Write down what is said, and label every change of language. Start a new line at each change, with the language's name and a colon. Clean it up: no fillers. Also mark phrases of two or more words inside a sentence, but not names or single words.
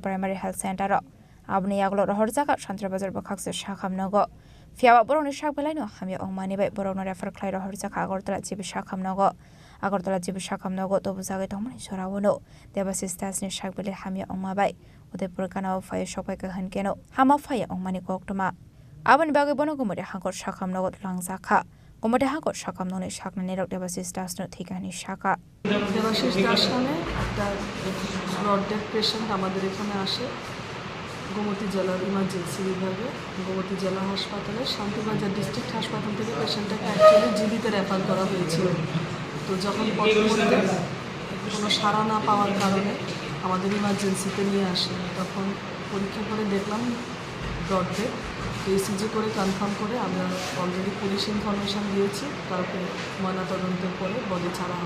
English: primary health center
Kok Borok: abni yaglo rohor jaka shantra bazar bakhakse shakhamnago fiawa boroni shakbelaino hamya ongmani bai borokno refer klai rohor jaka agortala jibi shakhamnago Agortala jibu shakamnago to buzagai tomani sorawono debasis tasni shakbele hamya ongmabai Udaipur kanao fire shopai ka hankeno hama fire ongmani koktuma aban bagai bono gumode hangor shakamnago langzakha gumode hangor shakamnoni shakna nerok debasis tasno thikani shaka
Bangla: দেবাশিস দাস নামে একটা
English: blood death patient
Bangla: আমাদের এখানে আসে গোমতী জেলার ইমার্জেন্সি বিভাগে গোমতী জেলা হাসপাতালে শান্তিবাজার ডিস্ট্রিক্ট হাসপাতাল থেকে পেশেন্টটাকে অ্যাকচুয়ালি জিবিতে রেফার করা হয়েছিল তো যখন পরবর্তীতে কোনো সাড়া না পাওয়ার কারণে আমাদের ইমার্জেন্সিতে নিয়ে আসে তখন পরীক্ষা করে দেখলাম
English: blood death ECG
Bangla: করে কনফার্ম করে আমরা
English: already police information
Bangla: দিয়েছি তারপরে ময়নাতদন্তের পরে বডি ছাড়া হবে